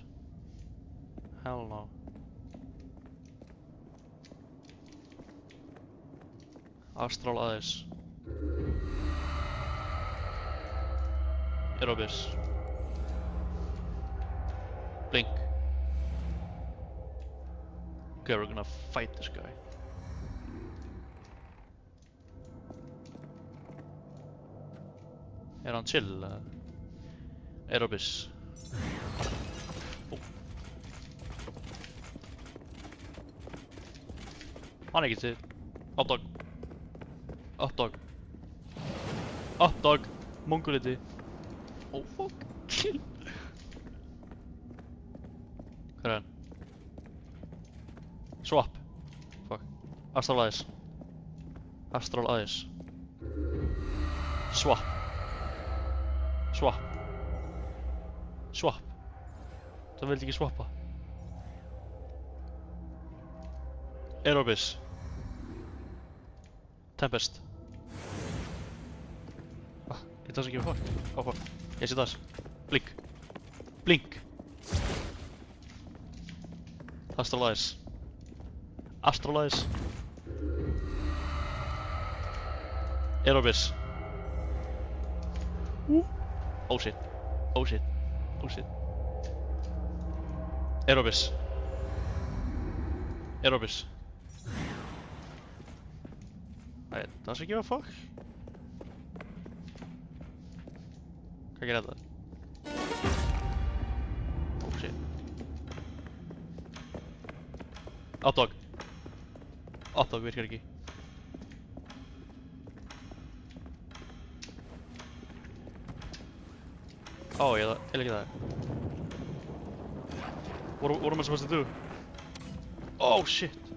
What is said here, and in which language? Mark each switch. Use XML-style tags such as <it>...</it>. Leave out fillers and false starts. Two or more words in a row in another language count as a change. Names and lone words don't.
<en>Hell no. Astral Eyes. Erebus. Blink. Okay, we're gonna fight this guy.</en> <is>Hann chill?</is> <en>Erebus. Oh.</en> <is>Hann ekki til.</is> <en>Hot dog. Hot dog. Hot dog.</en> <is>Mongoliti.</is> <en>Oh fuck.</en> <is>Hvað hann?</is> <en>Swap. Fuck. Astral Eyes. Astral Eyes. Swap. Swap. Swap.</en> <is>Það vildi ekki swappa. Erebus.</is> <en>Tempest. Ah, it doesn't give a fuck. Oh fuck. Yes it does. Blink. Blink. Astral Eyes. Astral Eyes. Erebus. Oh shit. Oh shit. Oh shit. Erebus. Erebus. It doesn't give a fuck.</en> <is>Hvað gerir þetta?</is> <en>Oh shit. Hotdog.</en> <is>Hotdog virkar ekki. Oh, ég ekki það.</is> <en>What am I supposed to do? Oh shit.</en>